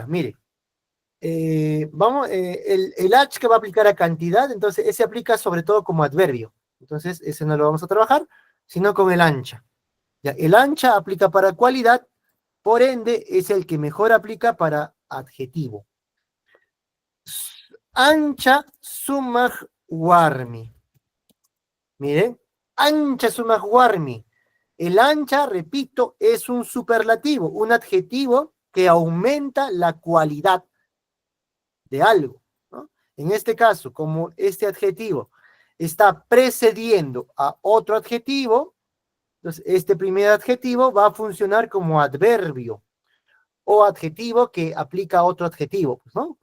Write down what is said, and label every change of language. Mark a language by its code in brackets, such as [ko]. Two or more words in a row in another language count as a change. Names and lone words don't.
[es] Mire, el H que va a aplicar a cantidad, entonces ese aplica sobre todo como adverbio. Entonces ese no lo vamos a trabajar, sino con el ancha. Ya, el ancha aplica para cualidad, por ende es el que mejor aplica para adjetivo. [qu] Ancha sumag warmi. Miren, ancha sumag warmi. [es] El ancha, repito, es un superlativo, un adjetivo que aumenta la cualidad de algo, ¿no? En este caso, como este adjetivo está precediendo a otro adjetivo, entonces este primer adjetivo va a funcionar como adverbio o adjetivo que aplica a otro adjetivo, pues, ¿no?